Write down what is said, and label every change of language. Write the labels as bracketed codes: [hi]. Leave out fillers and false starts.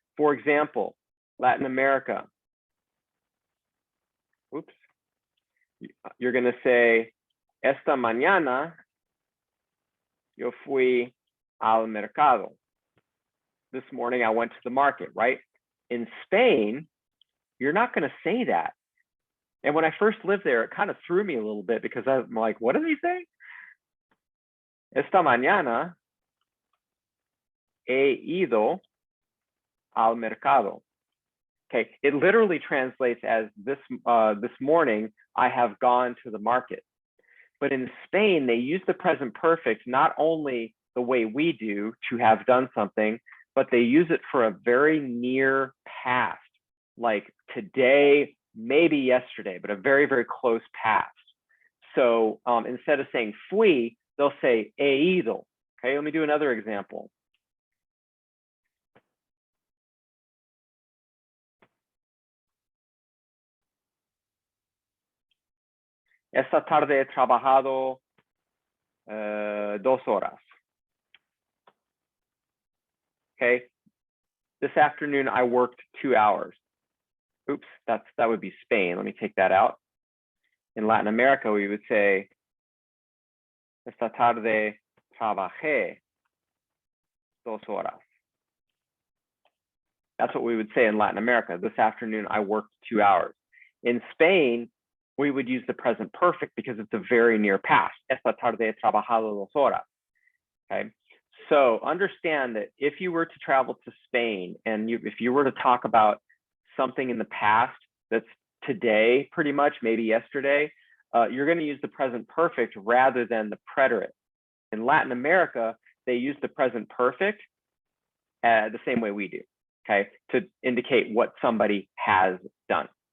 [en] For example, Latin America, oops, you're going to say, [es] esta mañana yo fui al mercado. [en] this morning I went to the market, right? In Spain, you're not going to say that. And when I first lived there, it kind of threw me a little bit because I'm like, what are they saying? [es] Esta mañana he ido al mercado. [en] Okay, it literally translates as this morning I have gone to the market. But in Spain, they use the present perfect not only the way we do to have done something, but they use it for a very near past, like today, maybe yesterday, but a very, very close past. So instead of saying fui, they'll say [es] he ido. [en] Okay, let me do another example. [es] Esta tarde he trabajado 2 horas. [en] Okay, this afternoon I worked 2 hours. Oops, that would be Spain. Let me take that out. In Latin America, we would say, [es] esta tarde trabajé 2 horas. [en] That's what we would say in Latin America. This afternoon, I worked 2 hours. In Spain, we would use the present perfect because it's a very near past. [es] Esta tarde he trabajado 2 horas. [en] Okay. So understand that if you were to travel to Spain and if you were to talk about something in the past that's today, pretty much, maybe yesterday, you're going to use the present perfect rather than the preterite. In Latin America, they use the present perfect the same way we do, okay, to indicate what somebody has done.